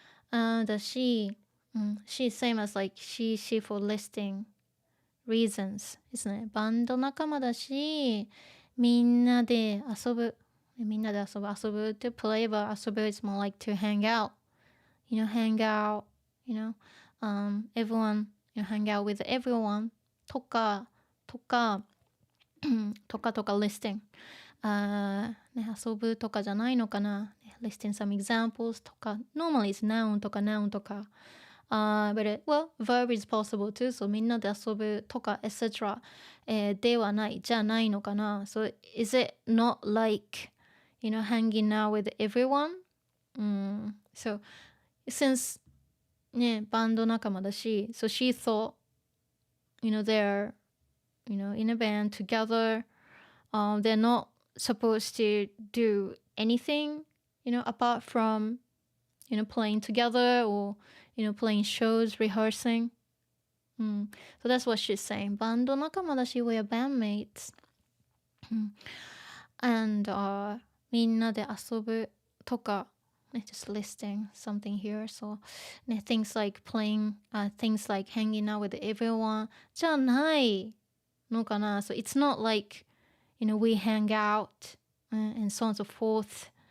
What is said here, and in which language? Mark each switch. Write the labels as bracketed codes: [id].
[en] だし、she's same as like she for listing reasons ですね。 [ja] バンド仲間だし、みんなで遊ぶ。みんなで遊ぶ。 [en] 遊ぶ to play, but 遊ぶ is more like to hang out. Hang out, everyone, hang out with everyone とかlisting。 [ja] ね、遊ぶとかじゃないのかな。 [en] listing some examples とか。 normally it's noun とか noun とか。 but verb is possible too. [ja] So みんなで遊ぶとか etc. ではないじゃないのかな。 [en] So is it not like, hanging out with everyone? So since ね、 [ja] バンド仲間だし、 [en] so she thought, they're, in a band together. They're not supposed to do anything, apart from, playing together or, playing shows, rehearsing. So that's what she's saying. [ja] バンド仲間だし、 [en] we are bandmates. And [ja] みんなで遊ぶとか、 [en] just listing something here. So things like playing, things like hanging out with everyone [ja] じゃないのかな. [en] So it's not like, we hang out and so on and so forth.